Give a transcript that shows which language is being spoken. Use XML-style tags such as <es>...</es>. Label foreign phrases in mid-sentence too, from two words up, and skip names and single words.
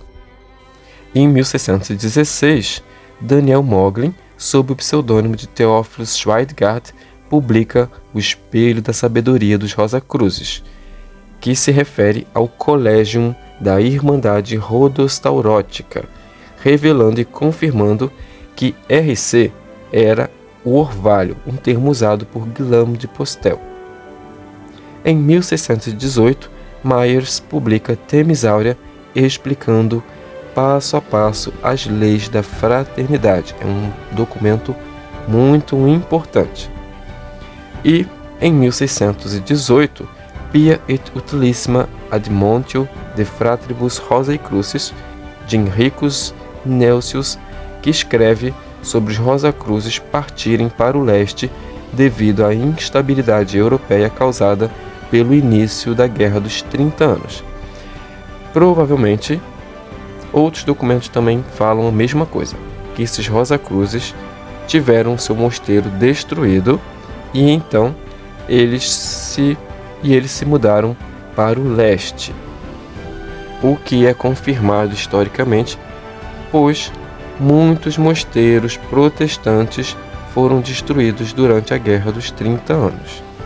<pt>E em 1616, Daniel Moglin, sob o pseudônimo de Theophilus Schweigart, publica O Espelho da Sabedoria dos Rosacruzes, que se refere ao Collegium da Irmandade Rodostaurótica, revelando e confirmando que RC era o orvalho, um termo usado por Guilherme de Postel. Em 1618, Myers publica Themysauria, explicando passo a passo as leis da fraternidade. É um documento muito importante. E, em 1618, Pia et Utilissima Admontio de Fratribus Rosae Crucis, de Henricus Nelsius, que escreve sobre os Rosacruzes partirem para o leste devido à instabilidade europeia causada pelo início da Guerra dos 30 Anos. Provavelmente, outros documentos também falam a mesma coisa, que esses Rosacruzes tiveram seu mosteiro destruído e então eles se mudaram para o leste, o que é confirmado historicamente, pois muitos mosteiros protestantes foram destruídos durante a Guerra dos 30 Anos.</pt>